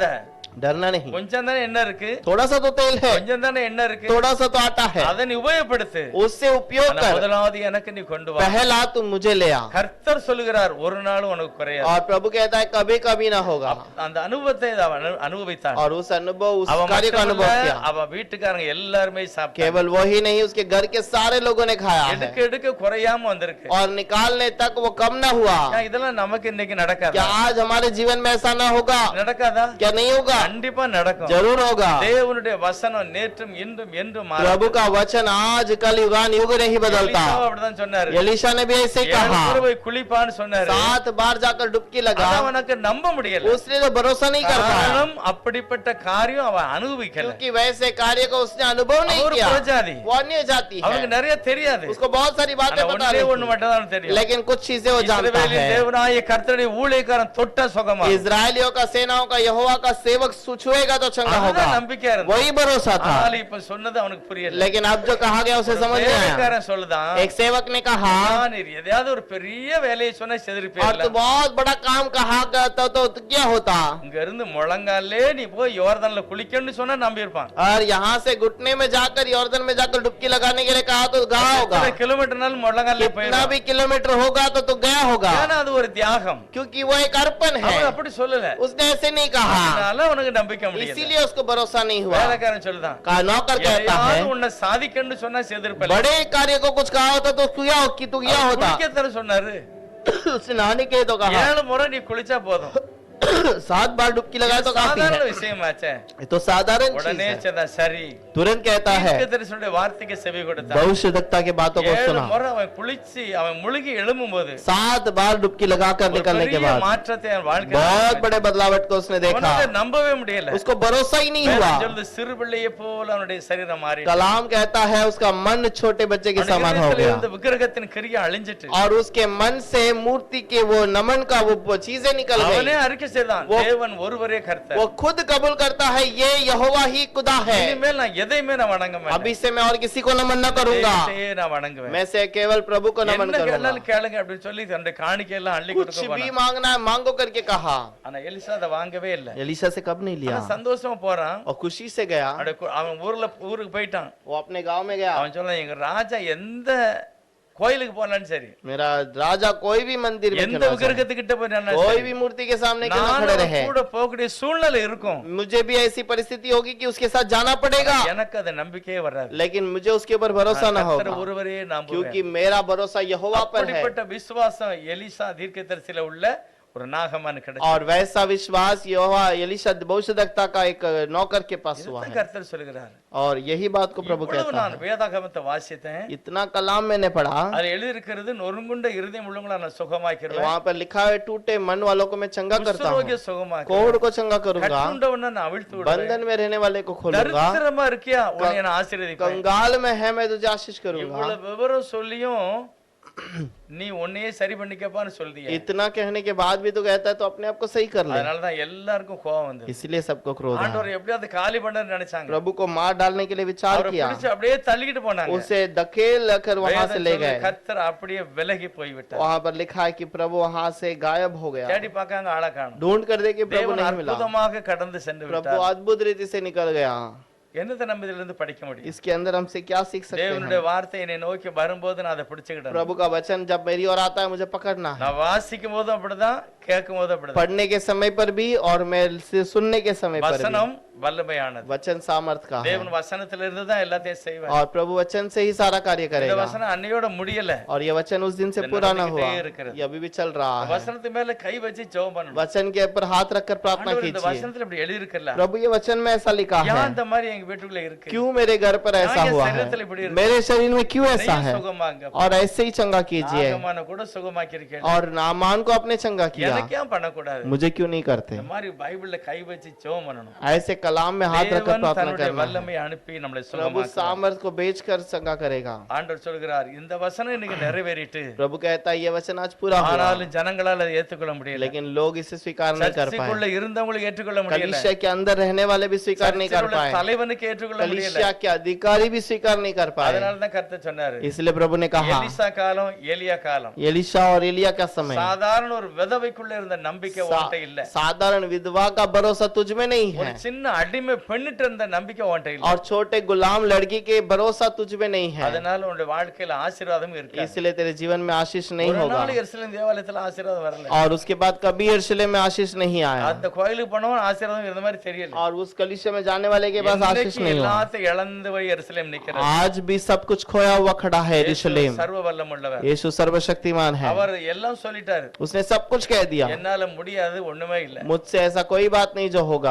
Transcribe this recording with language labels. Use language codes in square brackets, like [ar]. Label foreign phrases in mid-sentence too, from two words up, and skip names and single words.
[hi] डरना नहीं [ta] கொஞ்சம் தானே என்ன இருக்கு, [hi] थोड़ा सा तो तेल है [ta] கொஞ்சம் தானே என்ன இருக்கு, [hi] थोड़ा सा तो आटा है [ta] அதை நீ உபயோகப்படுத்து, [hi] उससे उपयोग [ta] ஆனா [hi] कर [ta] முதலாவது எனக்கு நீ கொண்டு வா. [hi] पहला तुम मुझे ले आ [ta] கர்த்தர் சொல்லுகிறார் ஒரு நாளும் உனக்கு குறையாது. [hi] और प्रभु कहता है कभी कभी ना होगा [ta] அந்த அனுபவத்தை அவன் அனுபவித்தான். [hi] और उस अनुभव उस [ta] அவன் [hi] कार्य का अनुभव [ta] மட்டுமல்ல, [hi] किया [ta] அவன் வீட்டுக்காரங்க எல்லாருமே சாப்பிட்டாங்க. [hi] केवल वही नहीं उसके घर के सारे लोगों ने खाया है [ta] எடுக்க எடுக்க குறையாம வந்திருக்கு. [hi] और निकालने तक वो कम ना हुआ [ta] ஏன் இதெல்லாம் நமக்கு இன்னைக்கு [hi] क्या [ta] நடக்காதா? [hi] आज हमारे जीवन में ऐसा ना होगा [ta] நடக்காதா? [hi] क्या नहीं होगा [ta] கண்டிப்பா நடக்கும். [hi] जरूर होगा [ta] தேவனுடைய வசனம் நேற்றும் இன்றும் என்றும் மாறாது. [hi] प्रभु का वचन आज कल युगान युग नहीं बदलता [ta] எலிசாவும் அப்படிதான் சொன்னாரு. [hi] एलिशा ने भी ऐसे 7 कहा [ta] முறை போய் குளிப்பான்னு சொன்னாரு. [hi] 7 बार जाकर डुबकी लगा [ta] அத அவனுக்கு நம்ப முடியல. [hi] उसने तो भरोसा नहीं कर पाया [ta] காரணம் அப்படிப்பட்ட காரியம் அவன் அனுபவிக்கல. [hi] क्योंकि वैसे कार्य को उसने अनुभव नहीं [ta] அவர் [hi] किया [ta] பிரஜாதி. [hi] वो अन्य जाति [ta] அவனுக்கு [hi] है [ta] நிறைய தெரியாது. [hi] उसको बहुत सारी बातें [ta] ஆனா [hi] पता [ta] ஒண்ணே [hi] नहीं [ta] ஒண்ணு மட்டும் தான் தெரியும். [hi] लेकिन कुछ चीजें वो जानता [ta] இஸ்ரவேலின் [hi] है [ta] தேவனாய கர்த்தருடைய ஊழியக்காரன் தொட்ட சுகமா. [hi] इजरायलियों का सेनाओं का यहोवा का सेवक छुएगा तो चंगा होगा [ta] அதுதான் நம்பிக்கையா இருந்தது. [hi] वही भरोसा था [ta] ஆனால் இப்ப சொன்னது அவனுக்கு புரியல. [hi] लेकिन अब जो कहा गया उसे समझ नहीं आया [ta] வேலைக்காரன் சொல்லுதான், [hi] एक सेवक ने कहा [ta] நீர் எதையாவது ஒரு பெரிய வேலையை சொன்னா [hi] और [ta] செதறிப்பேன். [hi] तू बहुत बड़ा काम कहा करता तो क्या होता [ta] இங்க இருந்து முழங்காலே நீ போய் யோர்தான்ல குளிக்கணும்னு சொன்னா நம்பி இருப்பான். [hi] और यहाँ से घुटने में जाकर यॉर्दन में जाकर डुबकी लगाने के लिए कहा तो गया होगा [ta] கிலோமீட்டர்னாலும் முழங்காலே [hi] कितना [ta] போயிடும். [hi] भी किलोमीटर होगा तो तू गया होगा [ta] ஏன்னா அது ஒரு தியாகம். [hi] क्योंकि वो एक अर्पण है [ta] அவன் அப்படி சொல்லல. [hi] उसने ऐसे नहीं कहा [ta] அதனால அவனுக்கு நம்பிக்கை முடியல. [hi] इसीलिए उसको भरोसा नहीं हुआ [ta] வேலைக்காரன் சொல்லுதான், [hi] कहा नौकर कहता [ta] எதையாவது [hi] है [ta] உன்னை சாதிக்கணும்னு சொன்னா செதறிப்பேன். [hi] बड़े कार्य को कुछ कहा होता तो किया कि तू किया होता [ta] குளிக்கத்தர சொன்னாரு. [hi] उसने नहाने के लिए तो कहा [ta] 7 முறை நீ குளிச்சா போதும். [hi] 7 बार डुबकी लगाए तो काफी [ta] சாதாரண [hi] है [ta] விஷயமாச்சே. [hi] ये तो साधारण चीज [ta] உடனே [hi] है [ta] சொன்னா சரி. [hi] तुरंत कहता है [ta] தீர்க்கதரிசியுடைய வார்த்தைக்கு செவி கொடுத்தான். [hi] भविष्यवक्ता की बातों को 7 सुना [ta] முறை அவன் குளிச்சு அவன் முழுகி எழும்பும்போது [hi] 7 बार डुबकी लगाकर [ta] ஒரு [hi] निकलने के [ta] பெரிய [hi] बाद [ta] மாற்றத்தை அவன் வாழ்க்கையில [hi] बहुत बड़े बदलावट को उसने देखा [ta] அவனால நம்பவே முடியல. [hi] उसको भरोसा ही नहीं हुआ [ta] வேதம் சொல்லுது, சிறு பிள்ளையை போல அவனுடைய சரீரம் மாறி [hi] कलाम कहता है उसका मन छोटे बच्चे के समान हो गया [ta] இந்த விக்கிரகத்தின் கிரியை அழிஞ்சிட்டு [hi] और उसके मन से मूर्ति के वो नमन का वो चीजें निकल [ta] அவனே [hi] गई [ta] அறிக்கை செய்தான், [hi] वो- [ta] தேவன் ஒருவரே கர்த்தர். [hi] वो खुद कबूल करता है ये यहोवा ही खुदा है [ta] இனிமேல் நான் எதையுமே நான் வணங்க மாட்டேன். [hi] अभी से मैं और किसी को नमन न करूंगा, [ta] தெய்வத்தையே நான் வணங்குவேன். [hi] मैं से केवल प्रभु को नमन [ta] என்ன [hi] करूंगा। [ta] கேட்டாலும் கேளுங்க அப்படின்னு சொல்லி தன்னுடைய காணிக்கை எல்லாம் அள்ளி [hi] कुछ [ta] கொடுக்க [hi] भी [ta] போனான். [hi] मांगना है मांगो करके कहा। [ta] ஆனா எலிசா அதை வாங்கவே இல்ல. [hi] एलीशा से कब नहीं लिया [ta] ஆனா சந்தோஷமா போறான். [hi] और खुशी से गया। [ta] அவன் ஊருக்கு போயிட்டான். [hi] वो अपने गांव में गया। [ta] அவன் சொல்றான் எங்க ராஜா எந்த கோயிலுக்கு போனாலும் சரி, [hi] मेरा राजा कोई भी मंदिर में [ta] எந்த [hi] क्यों ना जाए, [ta] விக்கிரகத்துக்கிட்ட போனாலும் [hi] कोई [ta] சரி, [hi] भी मूर्ति के सामने क्यों ना खड़े [ta] நானும் [hi] रहे, [ta] கூட போகக்கூடிய சூழ்நிலை இருக்கும். [hi] मुझे भी ऐसी परिस्थिति होगी कि उसके साथ जाना पड़ेगा, [ta] எனக்கு அது நம்பிக்கையே வராது. [hi] लेकिन मुझे उसके ऊपर भरोसा न [ta] கர்த்தர் [hi] होगा, [ta] ஒருவரே நம்புவேன். [hi] क्योंकि मेरा भरोसा यहोवा पर है। [ta] அப்படிப்பட்ட விசுவாசம் எலிசா தீர்க்கதரிசியில உள்ள ஒரு நாகமான் கிடைச்சது. [hi] और वैसा विश्वास यहोवा एलीशा भविष्यद्वक्ता का एक नौकर के पास हुआ [ta] இதுதான் [hi] है। [ta] கர்த்தர் சொல்கிறார். [hi] और यही बात को प्रभु [ta] இவ்வளவு [hi] कहता [ta] நான் [hi] है। [ta] வேதாகமத்தை வாசித்தேன். [hi] इतना कलाम मैंने पढ़ा, [ta] அதுல எழுதி இருக்கிறது நொறுங்குண்ட இருதயம் உள்ளவங்கள நான் சுகமாக்கிடுவேன். [hi] वहां पर लिखा है टूटे मन वालों को मैं चंगा करता हूँ, [ta] குஷ்டரோகியை சுகமாக்கிடுவேன். [hi] कोढ़ को चंगा करूंगा, [ta] கட்டுண்டவனை நான் அவிழ்த்து விடுவேன். [hi] बंधन में रहने वाले को खोलूंगा, [ta] தரித்திரமா இருக்கியா உன்னை நான் ஆசீர்வதிப்பேன். [hi] कंगाल में है मैं तुझे आशीष करूंगा। [ta] இவ்வளவு விவரம் சொல்லியும் நீ உன்னையே சரி பண்ணிக்கப்பான்னு சொல்றியே. [hi] इतना कहने के बाद भी तो कहता है तो अपने आप को सही कर ले, [ta] அதனால தான் எல்லாருக்கும் கோபம் வந்தது. [hi] इसलिए सबको क्रोध आया। [ta] ஆண்டவர் எப்படியாவது காலி பண்ணணும்னு நினைச்சாங்க. [hi] प्रभु को मार डालने के लिए विचार [ta] அவரை [hi] किया, [ta] பிடிச்சு அப்படியே தள்ளிக்கிட்டு போனாங்க. [hi] उसे धकेल कर वहां से ले गए। [ta] கர்த்தர் அப்படியே விலகி போய் விட்டார். [hi] वहां पर लिखा है कि प्रभु वहां से गायब हो गया, [ta] தேடி பார்க்காங்க ஆளை காணோம். [hi] ढूंढ कर देखे प्रभु [ta] தேவன் [hi] नहीं मिला, [ta] அற்புதமாக கடந்து சென்று [hi] प्रभु [ta] விட்டார். [hi] अद्भुत रीति से निकल गया। [ta] என்னத்தை நம்ம இதுல இருந்து படிக்க முடியும்? [hi] इसके अंदर हमसे क्या सीख सकते [ta] தேவனுடைய [hi] हैं? [ta] वार्த்தை என்னை நோக்கி வரும்போது நான் அதை பிடிச்சுக்கிட்டேன். [hi] प्रभु का वचन जब मेरी ओर आता है मुझे पकड़ना है, [ta] நான் வாசிக்கும் போதும் அப்படிதான், கேட்கும் போதும் அப்படிதான். [hi] पढ़ने के समय पर भी और मैं सुनने के समय पर भी। [ta] வசனம் வல்லமையானது. [hi] वचन सामर्थ का है, [ta] தேவன் வசனத்துல இருந்து தான் எல்லாத்தையும் செய்வார். [hi] और प्रभु वचन से ही सारा कार्य [ta] இந்த [hi] करेगा। [ta] வசனம் அன்னையோட முடியல. [hi] और ये वचन उस दिन से ये पूरा न [ta] நடந்துகிட்டே [hi] हुआ, [ta] இருக்கிறது. [hi] ये अभी भी चल रहा है। [ta] வசனத்து மேல கை வச்சு ஜெபம் பண்ணணும். [hi] वचन के ऊपर हाथ रखकर प्रार्थना [ta] ஆண்டவர் இந்த [hi] कीजिए, [ta] வசனத்துல இப்படி எழுதி இருக்கல. [hi] प्रभु ये वचन में ऐसा लिखा [ta] ஏன் [hi] है, [ta] இந்த மாதிரி எங்க வீட்டுக்குள்ள இருக்கு? [hi] क्यों मेरे घर पर ऐसा ये हुआ [ta] शरीरத்தில் [hi] है, [ta] இப்படி இருக்கு? [hi] मेरे शरीर में क्यों ऐसा [ta] என்னையும் [hi] है, [ta] சுகமாங்க. [hi] और ऐसे ही चंगा कीजिए। [ta] நாகமான கூட சுகமாக்கி இருக்கேன். [hi] और नामान को आपने चंगा किया, [ta] எனக்கு ஏன் பண்ணக்கூடாது? [hi] मुझे क्यों नहीं करते? [ta] இந்த மாதிரி பைபிள்ல கை வச்சு ஜெபம் பண்ணணும். [hi] ऐसे कलाम में हाथ रखकर [ta] தேவன் [hi] प्रार्थना [ta] தன்னுடைய [hi] करना है। [ta] வல்லமையை அனுப்பி நம்மளை [hi] प्रभु [ta] சுகமாக்குவார். [hi] सामर्थ को बेचकर चंगा करेगा। [ta] ஆண்டவர் சொல்கிறார் இந்த வசனம் இன்னைக்கு நிறைவேறிட்டு, [hi] प्रभु कहता है ये वचन आज पूरा हुआ, [ta] ஆனாலும் ஜனங்களால அதை ஏற்றுக்கொள்ள முடியல. [hi] लेकिन लोग इसे स्वीकार नहीं कर [ta] சர்ச்சுக்குள்ள [hi] पाए, [ta] இருந்தவங்களுக்கு ஏற்றுக்கொள்ள முடியல. [hi] कलीसिया के अंदर रहने वाले भी स्वीकार नहीं कर [ta] சர்ச்சுக்குள்ள [hi] पाए, [ta] தலைவனுக்கு ஏற்றுக்கொள்ள முடியல. [hi] कलीसिया के अधिकारी भी स्वीकार नहीं कर पाए। [ta] அதனால தான் கர்த்தர் சொன்னாரு, [hi] इसलिए प्रभु ने कहा [ta] எலிசா காலம் ஏலியா காலம், [hi] एलीशा और एलिया का समय, [ta] சாதாரண ஒரு விதவைக்குள்ள இருந்த நம்பிக்கை உன்கிட்ட இல்ல. [hi] साधारण विधवा का भरोसा तुझ में नहीं [ta] ஒரு [hi] है, [ta] சின்ன அடிமை பெண்ணிட்ட இருந்த நம்பிக்கை உன்கிட்ட இல்ல. [hi] और छोटे गुलाम लड़की के भरोसा तुझ में नहीं है, [ta] அதனால உன்னுடைய வாழ்க்கையில ஆசீர்வாதம் இருக்கு. [hi] इसलिए तेरे जीवन में आशीष नहीं [ta] ஒரு [hi] होगा। [ta] நாள் எருசலேம் தேவாலயத்துல ஆசீர்வாதம் வரல. [hi] और उसके बाद कभी यरूशलेम में आशीष नहीं आया, [ta] அந்த கோயிலுக்கு போனவன் ஆசீர்வாதம் இருந்த மாதிரி தெரியல. [hi] और उस कलीसिया में जाने वाले के पास आशीष [ta] இன்னைக்கு [hi] नहीं हुआ। [ta] எல்லாத்தையும் இழந்து போய் எருசலேம் நிக்கிறது. [hi] आज भी सब कुछ खोया हुआ खड़ा है यरूशलेम। [ta] சர்வ வல்லமுள்ளவர். [hi] यीशु सर्वशक्तिमान है, [ta] அவர் எல்லாம் சொல்லிட்டாரு. [hi] उसने सब कुछ कह दिया, [ta] என்னால முடியாது ஒண்ணுமே இல்ல. [hi] मुझसे ऐसा कोई बात नहीं जो होगा।